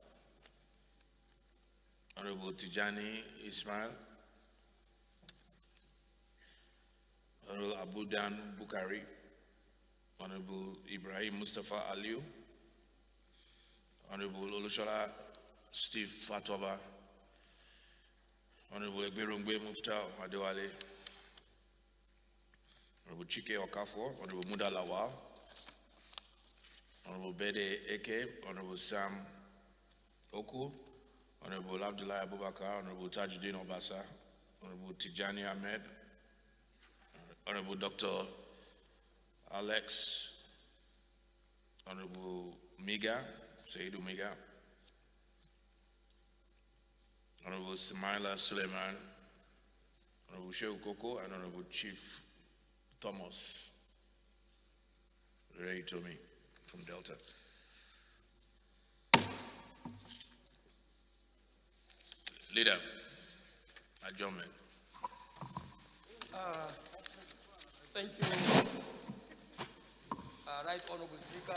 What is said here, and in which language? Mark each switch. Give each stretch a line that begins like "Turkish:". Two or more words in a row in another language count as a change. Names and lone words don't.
English: Honorable Tijani Ismail, Honorable Abudan Bukari, Honorable Ibrahim Mustafa Aliu, Honorable Olushola Steve Fatoba, Honorable Egberungbe Mufta Adewale, Honorable Chike Okafo, Honorable Muda Lawal, Honorable Bede Eke, Honorable Sam Oku, Honorable Abdullah Abubakar, Honorable Tajuddin Obasa, Honorable Tijani Ahmed, Honorable Dr. Alex, Honorable Miga, Saidu Miga, Honorable Samaila Suleiman, Honorable Shehu Koko, and Honorable Chief Thomas Ray Tomi from Delta. Leader, adjournment. Thank you, Right Honorable Speaker.